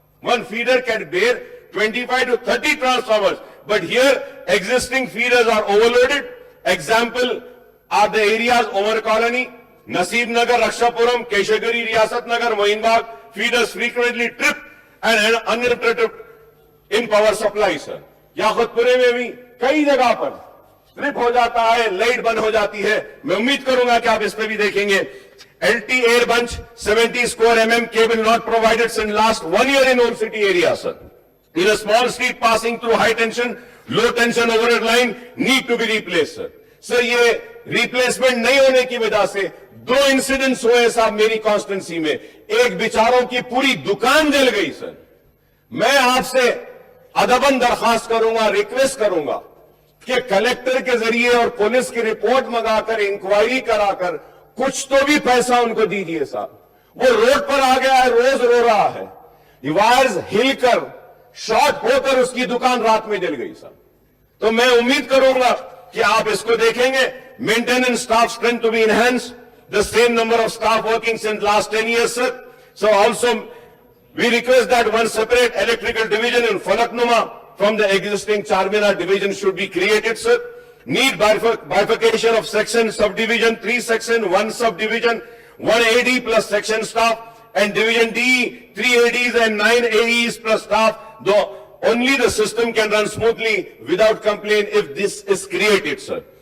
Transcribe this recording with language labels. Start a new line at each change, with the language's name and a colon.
English: One feeder can bear 25 to 30 transformers, but here existing feeders are overloaded. Example are the areas Omar Colony, Naseeb Nagar, Rakshapuram, Keshagiri, Riyasat Nagar, Mohinbag. Feeders frequently trip and uninterrupted in power supply, sir.
Hindi: याखुतपुरे में भी कई जगह पर trip हो जाता है, light बंद हो जाती है. मैं उम्मीद करूंगा कि आप इस पे भी देखेंगे.
English: LT air bunch 70 square mm cable not provided since last 1 year in old city area, sir. In a small street passing through high tension, low tension overhead line need to be replaced, sir.
Hindi: Sir, ये replacement नहीं होने की वजह से 2 incidents हुए साहब मेरी constituency में. एक बिचारों की पूरी दुकान जल गई, सर. मैं आपसे अदबन दरखास्त करूंगा, रिक्वेस्ट करूंगा कि कलेक्टर के जरिए और पुलिस की रिपोर्ट मंगाकर, इंक्वायरी कराकर कुछ तो भी पैसा उनको दीजिए साहब. वो रोड पर आ गया है, रोज रो रहा है. वायर्स हिलकर शॉर्ट होकर उसकी दुकान रात में जल गई साहब. तो मैं उम्मीद करूंगा कि आप इसको देखेंगे.
English: Maintenance staff strength to be enhance, the same number of staff working since last 10 years, sir. So also we request that one separate electrical division in Falaknuma from the existing Charminar division should be created, sir. Need bifurcation of section, subdivision, 3 section, 1 subdivision, 1 AD plus section staff, and division D, 3 ADs and 9 AEs plus staff, though only the system can run smoothly without complaint if this is created, sir.